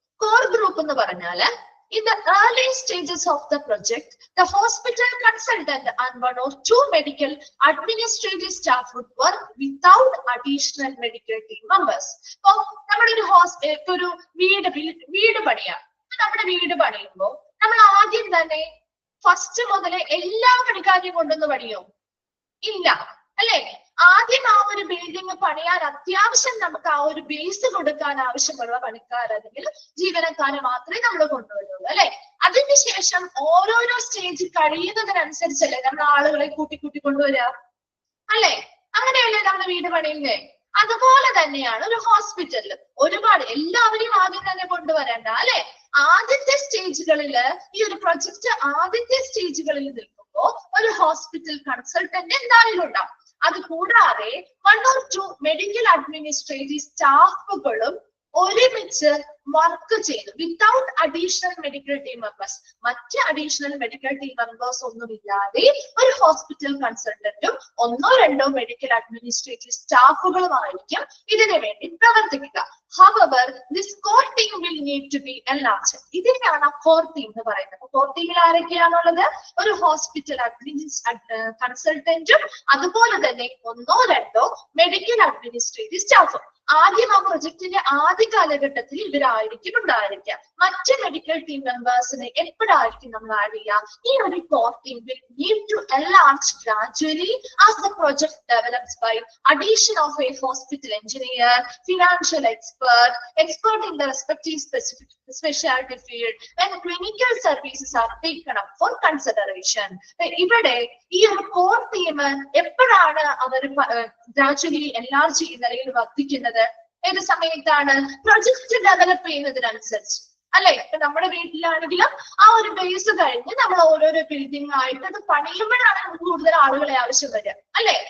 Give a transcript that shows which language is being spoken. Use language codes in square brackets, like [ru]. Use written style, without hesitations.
[ml] Core group എന്ന് പറഞ്ഞാല് [en] in the early stages of the project, the hospital consultant and 1 or 2 medical administrative staff would work without additional medical team members. [ml] So, ഒരു വീട് പണിയാം. നമ്മുടെ വീട് പണിയുമ്പോൾ നമ്മൾ ആദ്യം തന്നെ ഫസ്റ്റ് മുതലേ എല്ലാ പണിക്കാരെയും കൊണ്ടൊന്ന് പണിയോ? ഇല്ല അല്ലെ? ആദ്യം ആ ഒരു ബിൽഡിംഗ് പണിയാൻ അത്യാവശ്യം നമുക്ക് ആ ഒരു ബേസ് കൊടുക്കാൻ ആവശ്യമുള്ള പണിക്കാർ അല്ലെങ്കിൽ ജീവനക്കാരെ മാത്രമേ നമ്മൾ കൊണ്ടുവരുള്ളൂ അല്ലെ? അതിനുശേഷം ഓരോരോ സ്റ്റേജ് കഴിയുന്നതിനനുസരിച്ചല്ലേ നമ്മൾ ആളുകളെ കൂട്ടി കൊണ്ടുവരിക അല്ലെ? അങ്ങനെയല്ലേ നമ്മൾ വീട് പണിയുന്നേ? അതുപോലെ തന്നെയാണ് ഒരു ഹോസ്പിറ്റലിൽ ഒരുപാട് എല്ലാവരെയും ആദ്യം തന്നെ കൊണ്ടുവരണ്ട അല്ലെ? ആദ്യത്തെ സ്റ്റേജുകളില് ഈ ഒരു പ്രൊജക്ട് ആദ്യത്തെ സ്റ്റേജുകളിൽ നിൽക്കുമ്പോൾ ഒരു ഹോസ്പിറ്റൽ കൺസൾട്ടന്റ് എന്തായാലും ഉണ്ടാവും. അത് കൂടാതെ 1 or 2 മെഡിക്കൽ അഡ്മിനിസ്ട്രേറ്റീവ് സ്റ്റാഫുകളും ഒരുമിച്ച് വർക്ക് ചെയ്തു [en] Without additional medical team members. [ml] മറ്റ് അഡീഷണൽ മെഡിക്കൽ ടീം മെമ്പേഴ്സ് ഒന്നുമില്ലാതെ ഒരു ഹോസ്പിറ്റൽ കൺസൾട്ടന്റും ഒന്നോ രണ്ടോ മെഡിക്കൽ അഡ്മിനിസ്ട്രേറ്റീവ് സ്റ്റാഫുകളുമായിരിക്കും ഇതിനു വേണ്ടി പ്രവർത്തിക്കുക. [en] However, this core team will need to be enlarged. [ml] ഇതിനെയാണ് core team എന്ന് പറയുന്നത്. core ടീമിൽ ആരൊക്കെയാണുള്ളത്? ഒരു ഹോസ്പിറ്റൽ കൺസൾട്ടന്റും അതുപോലെ തന്നെ ഒന്നോ രണ്ടോ മെഡിക്കൽ അഡ്മിനിസ്ട്രേറ്റീവ് സ്റ്റാഫും. ആദ്യം ആ പ്രൊജക്ടിന്റെ ആദ്യ കാലഘട്ടത്തിൽ ഇവരായിരിക്കും ഉണ്ടായിരിക്കുക. മറ്റ് മെഡിക്കൽ ടീം മെമ്പേഴ്സിനെ എപ്പോഴായിരിക്കും നമ്മൾ ആഡ് ചെയ്യുക? ഈ ഒരു core team [en] will need to enlarge gradually as the project develops by addition of a hospital engineer, financial expert in the respective specific specialty field when clinical services are taken up for consideration. [ml] ഇവിടെ ഈ ഒരു core team എപ്പോഴാണ് അവർ gradually enlarge ചെയ്യുന്ന അല്ലെങ്കിൽ വർദ്ധിക്കുന്നത്? ഏത് സമയത്താണ്? Project develop ചെയ്യുന്നതിനനുസരിച്ച് അല്ലെ? ഇപ്പൊ നമ്മുടെ വീട്ടിലാണെങ്കിലും ആ ഒരു ബേസ് കഴിഞ്ഞ് നമ്മൾ ഓരോരോ ബിൽഡിംഗ് ആയിട്ട് അത് പണിയുമ്പോഴാണ് നമുക്ക് കൂടുതൽ ആളുകളെ ആവശ്യം വരിക അല്ലെ?